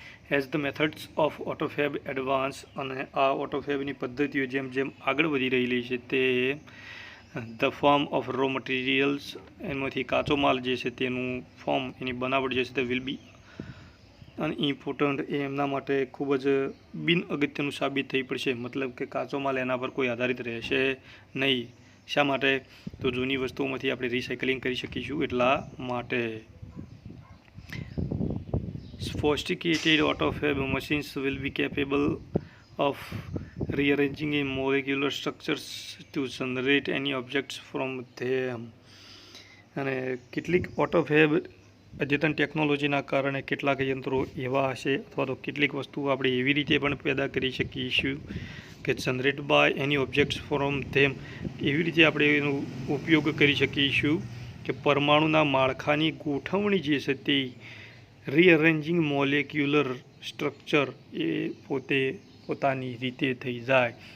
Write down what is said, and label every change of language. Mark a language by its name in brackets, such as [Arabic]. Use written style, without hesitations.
[English] as the methods of autofab advance, [Gujarati] અને આ ઓટોફેબની પદ્ધતિઓ જેમ જેમ આગળ વધી રહેલી છે તે [English] the form of raw materials, [Gujarati] એમાંથી કાચો માલ જે છે તેનું ફોર્મ, એની બનાવટ જે છે તે [English] will be unimportant, [Gujarati] એ એમના માટે ખૂબ જ બિન અગત્યનું સાબિત થઈ પડશે, મતલબ કે કાચો માલ એના પર કોઈ આધારિત રહેશે નહીં। શા માટે? તો જૂની વસ્તુઓમાંથી આપણે રિસાયકલિંગ કરી શકીશું એટલા માટે। [English] Sophisticated autofab machines will be capable of rearranging molecular structures to generate any objects from them। [Gujarati] અને કેટલીક ઓટોફેબ અદ્યતન ટેકનોલોજીના કારણે કેટલાક યંત્રો એવા હશે અથવા તો કેટલીક વસ્તુઓ આપણે એવી રીતે પણ પેદા કરી શકીશું કે [English] generate by any objects from them, [Gujarati] એવી રીતે આપણે એનો ઉપયોગ કરી શકીશું કે પરમાણુના માળખાની ગોઠવણી જે છે તે [English] rearranging molecular structure [Gujarati] એ પોતાની રીતે થઈ જાય।